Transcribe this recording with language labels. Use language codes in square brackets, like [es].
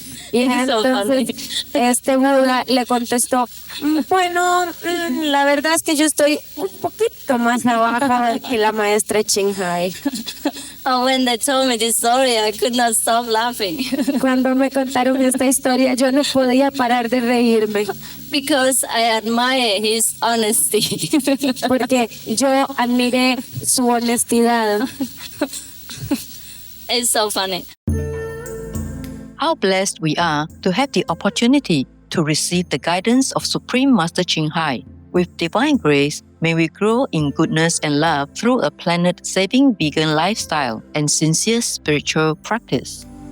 [es] Y entonces este Buda le contestó, bueno, la verdad es que yo estoy un poquito más abajo que la maestra Ching Hai. [en] Oh, when they told me this story, I could not stop laughing. [es] Cuando me contaron esta historia, yo no podía parar de reírme. [en] Because I admire his honesty. [es] Porque yo admiré su honestidad. [en] It's so funny. How blessed we are to have the opportunity to receive the guidance of Supreme Master Ching Hai. With divine grace, may we grow in goodness and love through a planet-saving vegan lifestyle and sincere spiritual practice.